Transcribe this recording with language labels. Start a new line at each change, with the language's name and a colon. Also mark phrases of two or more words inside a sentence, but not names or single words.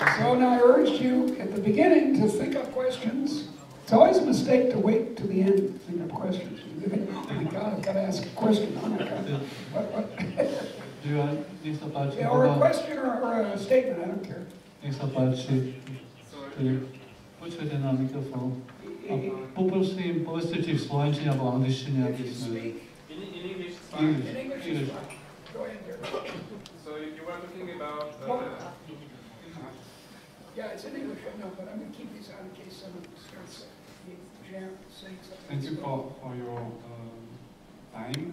English: So now I urged you at the beginning to think up questions. It's always a mistake to wait to the end to think up questions. You think, oh my God, I've got to ask a question. Oh my God. What? Yeah, or a question or a statement, I don't care.
Slovak: Nech sa páči. Počujete na mikrofón. A poprosím, povedzte či v slovenčine alebo angličtine, aby sme...
English: In English. Go ahead, Derek. So you were talking about... Yeah, it's in English, I know, but I'm going to keep these out in case someone starts saying something. Thank you for your time.